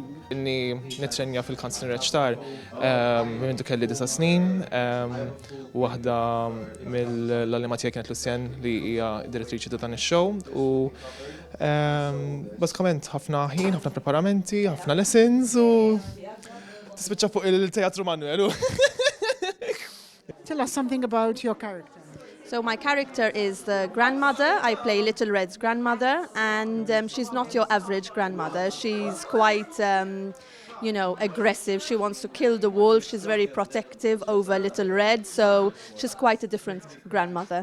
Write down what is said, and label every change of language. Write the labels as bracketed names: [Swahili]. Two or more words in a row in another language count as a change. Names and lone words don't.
[Maltese] Inni nitrenja fil-Kanzler Ċtar minn kelli 9 snin, waħda mill-allima tiegħi kienet Lucien li hija direttriċi ta' dan ix-show u bażikament ħafna ħin, ħafna preparamenti, ħafna lessons u tispiċċa fuq il-Teatru Manoel. [English] Tell us something about your character. So my character is the grandmother. I play Little Red's grandmother, and she's not your average grandmother. She's quite, aggressive. She wants to kill the wolf. She's very protective over Little Red, so she's quite a different grandmother.